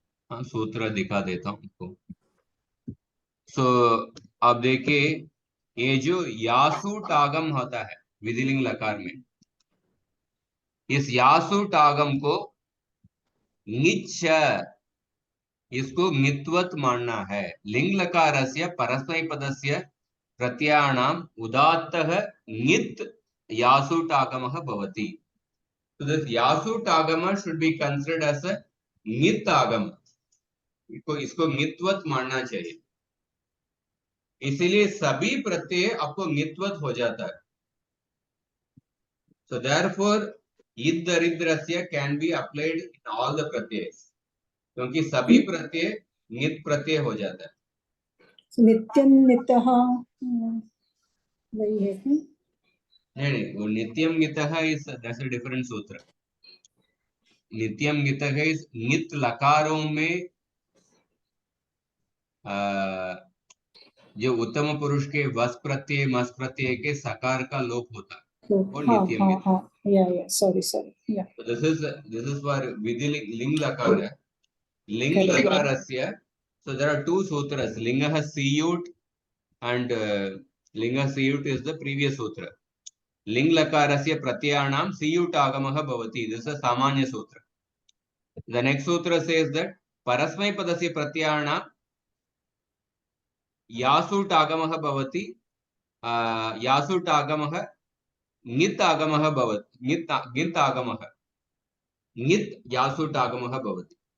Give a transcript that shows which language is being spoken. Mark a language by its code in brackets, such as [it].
[hi] हाँ सूत्र दिखा देता हूँ आपको। अब देखिए, ये जो यासूट आगम होता है विधिलिंग लकार में, इस यासूट आगम को ङिच्छ, इसको ङित्वत मानना है। [sa] लिंग लकारस्य परस्मैपदस्य प्रत्ययानाम उदात्तः ङित् यासूट आगमः भवति। [en] So this यासूट आगम should be considered as a ङित् आगम। [hi] इसको ङित्वत मानना चाहिए, इसीलिए सभी प्रत्यय आपको ङित्वत हो जाता है। [en] So therefore id दरिद्रस्य can be applied in all the प्रत्यय, [hi] क्योंकि सभी प्रत्यय ङित् प्रत्यय हो जाता है। नित्यं नितः वही है क्या? नहीं, वो नित्यम ङितः [en] Is that's a different sutra. [hi] नित्यम ङितः इज ङित् लकारों में जो उत्तम पुरुष के वस प्रत्यय मस प्रत्यय के सकार का लोप होता है, वो हाँ नित्यम हाँ ङित। हाँ, या सॉरी या। [en] So this is for विधिलिंग लकार। [sa] लिंग [en] Correct. लकारस्य, so there are two sutras, lingah siyut and lingah siyut is the previous sutra. [sa] लिंग लकारस्य प्रत्ययानाम siyut आगमः भवति, [en] this is a सामान्य सूत्र। The next sutra says that [sa] परस्मैपदस्य प्रत्ययानाम यासूट आगमः भवति, [en] यासूट आगमः ङित् आगमः भवति, ङित् आगमः ङित् यासूट आगमः भवति।